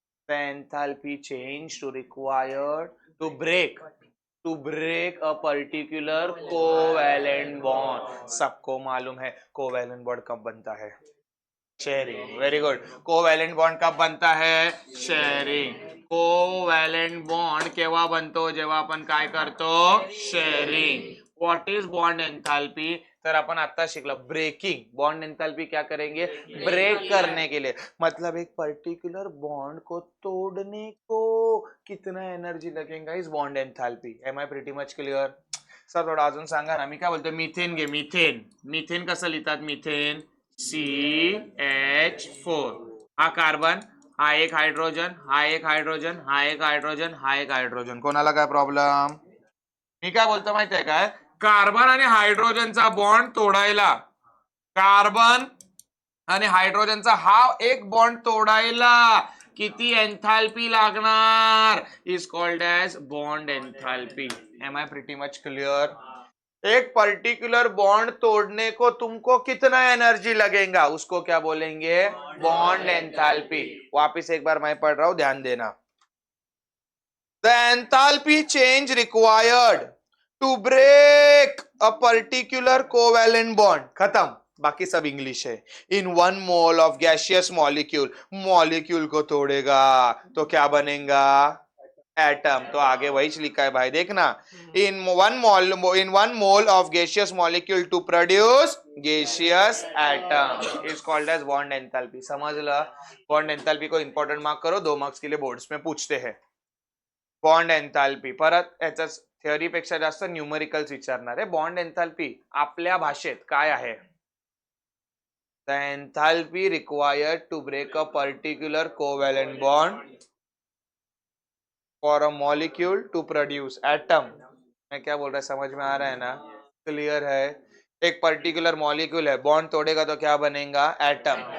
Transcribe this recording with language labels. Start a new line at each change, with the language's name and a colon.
English: The enthalpy change to required to break a particular covalent bond।
Hindi: सबको मालूम है covalent bond कब बनता है? Sharing. Very good. Covalent bond कब बनता है?
English: Sharing.
Marathi: कोवैलेंट बॉन्ड केव्हा बनतो? जेव्हा आपण काय करतो?
English: Sharing. What is bond enthalpy?
Marathi: तर आपण आता शिकलो
English: Breaking.
Hindi: बॉन्ड एंथैल्पी क्या करेंगे? ब्रेक करने के लिए। मतलब एक पर्टिकुलर बॉन्ड को तोड़ने को कितना एनर्जी लगेगा इस बॉन्ड एंथैल्पी।
English: Am I pretty much clear?
Marathi: सर थोडं अजून सांगा ना। मी काय बोलतो, मिथेन घे। मिथेन, मिथेन कसं लिहितात? मिथेन CH4, हा कार्बन, हा एक हाइड्रोजन, हा एक हाइड्रोजन, हा एक हाइड्रोजन, हा एक हाइड्रोजन। कोणाला काय प्रॉब्लेम? मी काय बोलतो माहितीये काय? कार्बन आणि हायड्रोजनचा बॉन्ड तोडायला, कार्बन आणि हायड्रोजनचा हा एक बॉन्ड तोडायला किती एंथैल्पी लागणार?
English: Is called as bond enthalpy. Am I pretty much clear?
Hindi: एक पर्टिकुलर बॉन्ड तोड़ने को तुमको कितना एनर्जी लगेगा, उसको क्या बोलेंगे? Bond enthalpy. वापिस एक बार मैं पढ़ रहा हूं, ध्यान देना।
English: The enthalpy change required to break a particular covalent bond, खत्म।
Hindi: बाकी सब इंग्लिश है।
English: in 1 mole of gaseous molecule,
Hindi: molecule को तोड़ेगा तो क्या बनेगा? एटम। तो आगे वही लिखा है भाई, देखना।
English: In 1 mole of gaseous molecule to produce gaseous atom is called as bond enthalpy.
Hindi: समझ ला, बॉन्ड एंथैल्पी को इंपॉर्टंट मार्क करो, 2 मार्क्स के लिए बोर्ड्स में पूछते हैं।
Marathi: बॉन्ड एंथैल्पी परत याच्या थिअरी पेक्षा जास्त न्यूमरिकल्स विचारणार आहे। बॉन्ड एंथैल्पी आपल्या भाषेत काय आहे?
English: The enthalpy required to break a particular covalent bond for a molecule to produce atom.
Hindi: मैं क्या बोल रहा है, समझ में आ रहा है ना? क्लियर है? एक पर्टिकुलर मॉलिक्यूल है, बॉन्ड तोड़ेगा तो क्या बनेगा? एटम।